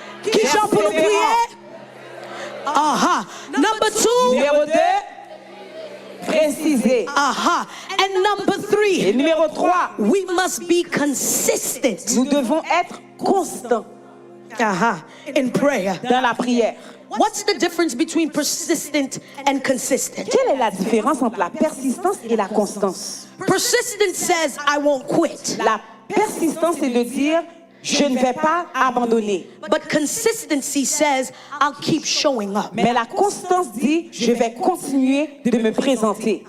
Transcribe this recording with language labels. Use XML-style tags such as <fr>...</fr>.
<fr>Qui sont pour nous prier?</fr> <en>Aha. Number 2.</en> <fr>Numéro 2, préciser.</fr> <en>Aha. And number 3.</en> <fr>Et numéro 3,</fr> <en>We must be consistent.</en> <fr>nous devons être constants</fr> <en>Aha. In prayer.</en> <fr>dans la prière.</fr> <en>What's the difference between persistent and consistent?</en> <fr>Quelle est la différence entre la persistance et la constance?</fr> <en>Persistent says, I won't quit.</en> <fr>La persistance, c'est de dire, je ne vais pas abandonner.</fr> <en>But consistency says, I'll keep showing up.</en> <fr>Mais la constance dit, je vais continuer de me présenter.</fr>